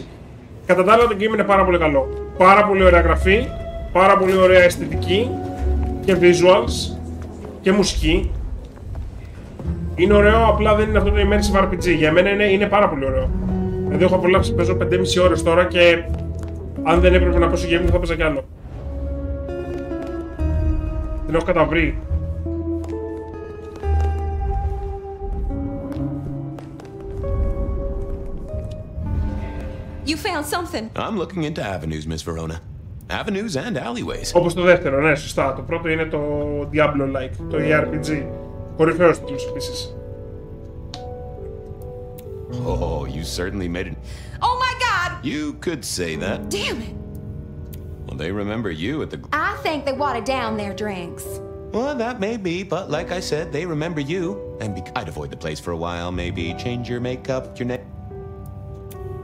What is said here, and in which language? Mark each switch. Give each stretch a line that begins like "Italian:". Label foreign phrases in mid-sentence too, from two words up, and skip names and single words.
Greek: Κατά τα άλλα, το game είναι πάρα πολύ καλό. Πάρα πολύ ωραία γραφή, πάρα πολύ ωραία αισθητική και visuals και μουσική. Είναι ωραίο, απλά δεν είναι αυτό το
English: immersive RPG.
Greek: Για μένα είναι πάρα πολύ ωραίο. Δηλαδή έχω απολαύσει, παίζω 5,5 ώρες τώρα και αν δεν έπρεπε να παίζω game θα παίζα κι άλλο. Την έχω καταβρει.
English: You found something. I'm looking into avenues, Miss Verona. Avenues and alleyways.
Greek: Όπως το δεύτερο, ναι, σωστά. Το πρώτο είναι το Diablo-like, το ERPG. Κορυφαίος τίτλος επίσης.
English: Oh, you certainly made it. Oh my God! You could say that. Damn it! Well, they remember you at the... I think they watered down their drinks. Well, that may be, but like I said, they remember you. And I'd avoid the place for a while, maybe change your makeup, your name.